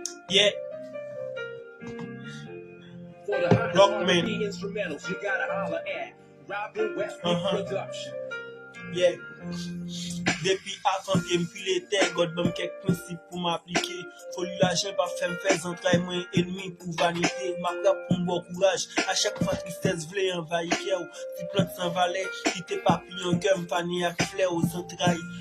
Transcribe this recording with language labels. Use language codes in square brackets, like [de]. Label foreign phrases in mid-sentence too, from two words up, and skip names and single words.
[en] Yeah. For the hottest Rockman. R&B instrumentals, you gotta holler at Robin Westbrook Uh-huh. Production. Yeah. [ht] Depi avan ke m pile tè, Gòd ban m kèk prensip pou m aplike. Foli lajan pa fè m fè zantray, mwen enmi pou vanite. M ap rap pou m bon kouraj. A chak fwa tristès vle anvayi kè ou. Ti plant san valè, kite papi an kè, m fane ak flè ou zantray.